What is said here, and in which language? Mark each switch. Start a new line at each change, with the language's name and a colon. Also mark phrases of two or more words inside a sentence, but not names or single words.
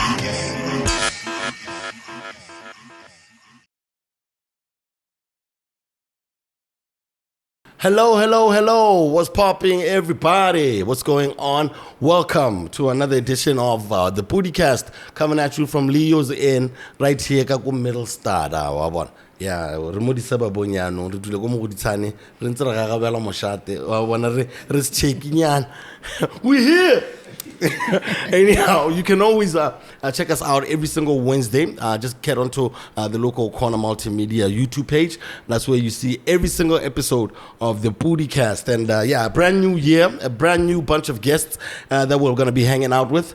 English: Hello. What's popping, everybody? What's going on? Welcome to another edition of the PODI-CAST, coming at you from Leo's Inn, right here, Kaku Middle Star. Yeah,
Tswana: remodi sababonyano re dule go mo goditsane re ntse re gagabela moshate wa bona re checkinyana.
English: We here. Anyhow, you can always check us out every single Wednesday. Just get onto the Local Corner Multimedia YouTube page. That's where you see every single episode of the PODI-CAST. And a brand new year, a brand new bunch of guests that we're going to be hanging out with.